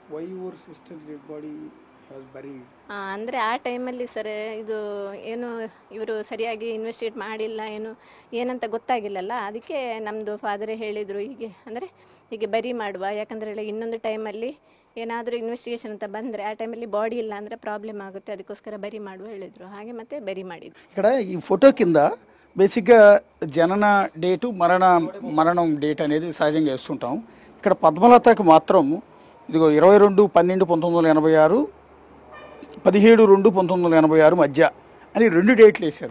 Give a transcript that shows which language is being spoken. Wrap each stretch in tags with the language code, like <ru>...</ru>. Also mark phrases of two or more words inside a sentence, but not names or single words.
<kn>ಅಂದರೆ ಆ ಟೈಮಲ್ಲಿ ಸರ್ ಇದು ಏನು ಇವರು ಸರಿಯಾಗಿ ಇನ್ವೆಸ್ಟಿಗೇಟ್ ಮಾಡಿಲ್ಲ, ಏನಂತ ಗೊತ್ತಾಗಿಲ್ಲಲ್ಲ. ಅದಕ್ಕೆ ನಮ್ಮದು ಫಾದರೇ ಹೇಳಿದರು ಹೀಗೆ, ಅಂದರೆ ಹೀಗೆ ಬರಿ ಮಾಡುವ. ಯಾಕಂದರೆ ಇನ್ನೊಂದು ಟೈಮಲ್ಲಿ ಏನಾದರೂ ಇನ್ವೆಸ್ಟಿಗೇಷನ್ ಅಂತ ಬಂದರೆ ಆ ಟೈಮಲ್ಲಿ ಬಾಡಿ ಇಲ್ಲ ಅಂದರೆ ಪ್ರಾಬ್ಲಮ್ ಆಗುತ್ತೆ, ಅದಕ್ಕೋಸ್ಕರ ಬರಿ ಮಾಡುವ ಹೇಳಿದರು. ಹಾಗೆ ಮತ್ತೆ బరి ಮಾಡಿದ್ದು.</kn> <te>ఇక్కడ ఈ ఫోటో కింద బేసిక్గా జనన డేటు మరణం డేట్ అనేది సహజంగా వేస్తుంటాం. ఇక్కడ పద్మలతకు మాత్రం ఇదిగో 22/12/1986, 17/2/1986 మధ్య అని 2 డేట్లు వేశారు.</te>